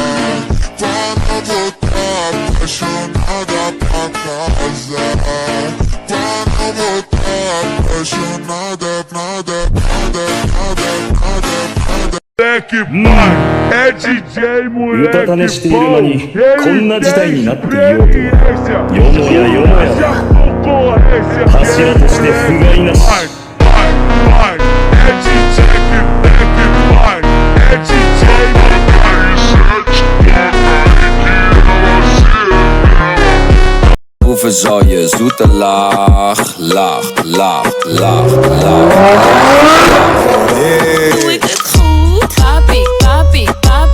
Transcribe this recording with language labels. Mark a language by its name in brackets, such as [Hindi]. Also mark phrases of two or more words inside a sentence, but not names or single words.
[Portuguese] Pra não voltar apaixonada pra casa. Pra não voltar apaixonada, nada. Moleque pai, é DJ moleque [Japanese] うたた寝している間にこんな事態になっていようとはよもや柱として不甲斐なし [Portuguese] é DJ pai, é DJ [Dutch] Hoeveel zal je zoete lach. Doe ik het goed?